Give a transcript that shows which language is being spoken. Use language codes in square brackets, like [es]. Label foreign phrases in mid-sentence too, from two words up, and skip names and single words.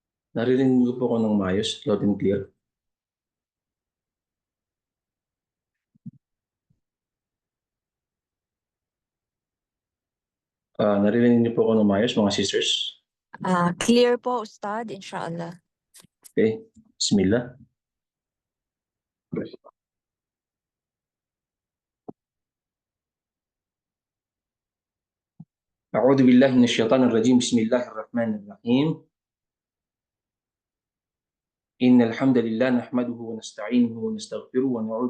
[tl] Naririnig niyo po ako ng maayos, [en] loud and clear? [tl] Naririnig niyo po ako ng maayos, mga sisters? Clear po, Ustad, inshallah. Okay, bismillah. [ar] أعوذ بالله من الشيطان الرجيم بسم الله الرحمن الرحيم إن الحمد لله نحمده ونستعينه ونستغفره ونعوذ